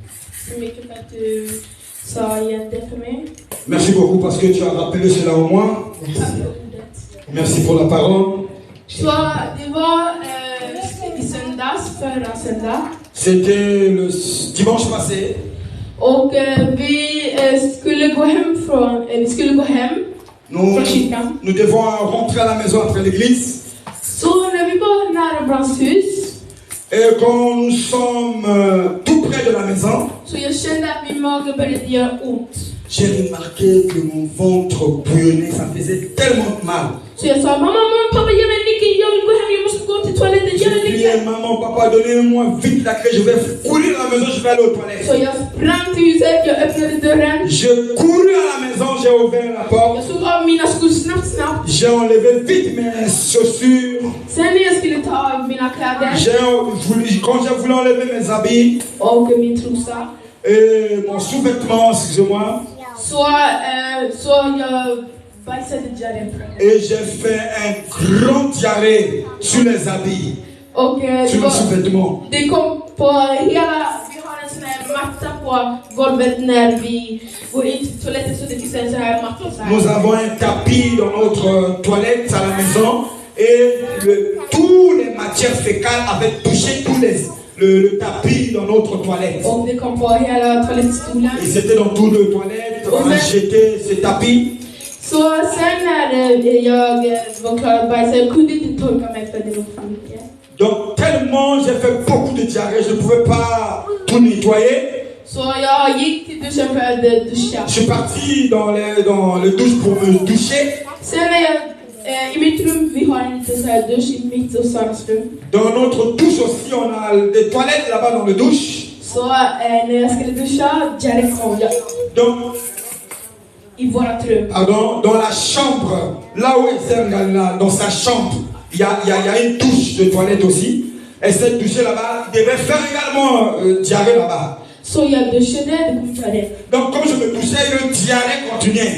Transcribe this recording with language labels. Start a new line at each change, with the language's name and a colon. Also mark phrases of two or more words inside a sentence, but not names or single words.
French: Merci beaucoup parce que tu as rappelé cela au moins. Merci. Merci pour la parole. C'était le dimanche passé.
Swedish: Och vi skulle gå hem
French: Nous devons rentrer à la maison après l'église.
Swedish: Så när vi var nära Brandshus.
French: Et quand nous sommes tout près de la maison,
Swedish: så jag kände att min mage började göra ont.
French: J'ai remarqué que mon ventre bouillonnait, ça faisait tellement mal.
Swedish: Så jag sa, mamma, pappa, ge mig nyckeln, jag vill gå hem, jag måste gå till toaletten, ge mig nyckeln.
French: Maman, papa, donnez-moi vite la clé, je vais courir à la maison, je vais aller aux toilettes.
Swedish: Så jag sprang till huset, jag öppnade dörren.
French: Je courus à la maison, j'ai ouvert la porte.
Swedish: Jag såg av mina skor snabbt.
French: J'ai enlevé vite mes chaussures.
Swedish: Sen när jag skulle ta av mina kläder.
French: Quand j'ai voulu enlever mes habits.
Swedish: Och min trosa.
French: Et mon sous-vêtement, excusez-moi.
Swedish: Så jag bajsade diarré.
French: Et j'ai fait un grand diarrhée sur les habits.
Swedish: Och
French: sur les sous-vêtements.
Swedish: Det kom på hela, vi har en sån här matta på golvet när vi går in till toaletten så det finns en sån här matta så här.
French: Nous avons un tapis dans notre toilette à la maison et tous les matières fécales avaient touché le tapis dans notre toilette.
Swedish: Och det kom på hela toalettstolen.
French: Ils étaient dans toutes les toilettes, on a jeté ce tapis.
Swedish: Så sen när jag var klar att bajsa, jag kunde inte torka mig för det var för mycket.
French: Donc tellement j'ai fait beaucoup de diarrhée, je ne pouvais pas tout nettoyer.
Swedish: Så jag gick till duschen för att duscha.
French: Je suis parti dans le douche pour me doucher.
Swedish: Sen när jag i mitt rum, vi har en liten så här dusch i mitt och Saras rum.
French: Dans notre douche aussi, on a des toilettes là-bas dans le douche.
Swedish: Så när jag skulle duscha, diarré kom.
French: Donc Pardon, dans la chambre, là où Esther, dans sa chambre, il y a une douche de toilette aussi. Et cette douche là-bas, il devait faire également diarrhée là-bas. Donc comme je me touchais, le diarrhée continuait.